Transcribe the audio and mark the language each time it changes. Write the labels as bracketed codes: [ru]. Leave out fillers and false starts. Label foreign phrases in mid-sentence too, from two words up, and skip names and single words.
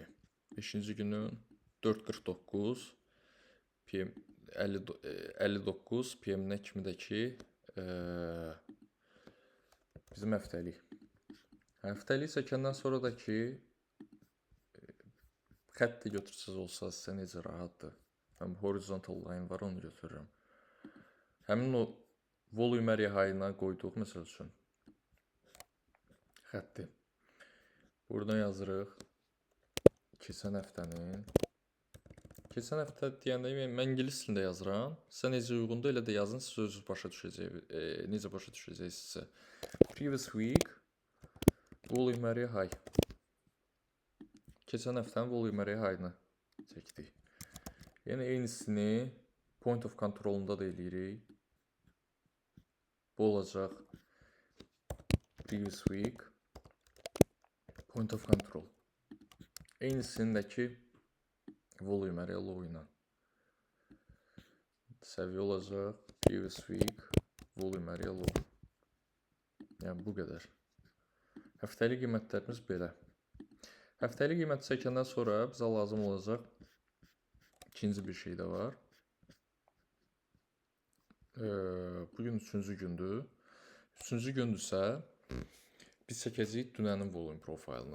[az] 5-ci günün 4:49 PM 59 PM-nə kimi də ki bizim həftəlik. Həftəlik çəkəndən sonra da ki, xətt də götürsəz olsa sizə necə rahatdır. Mən [en] horizontal line [az] var, onu götürürəm. Həmin o [en] volume area high-na [az] qoyduq, məsəl üçün, xətti. Buradan yazırıq keçən həftənin. Keçən həftə deyəndə mən ingilis dilində yazıram. Sizə necə uyğundur, elə də yazın, siz özünüz başa düşəcəksiniz. Necə başa düşəcəksinizsə. [en] Previous week volume area high. [az] Keçən həftənin [en] volume area high-ını [az] çəkdik. Yəni eynisini [en] point of control-unda [az] da eləyirik. Bu olacaq [en] previous week point of control. [az] Eynisindəki [en] volume area low [az] ilə. Səviyyə olacaq [en] previous week volume area low. [az] Yəni bu qədər. Həftəlik qiymətlərimiz belə. Həftəlik qiymət çəkəndən sonra bizə lazım olacaq ikinci bir şey də var. Bugün 3-cü gündür. 3-cü gündürsə biz çəkəcəyik dünənin volume profilini.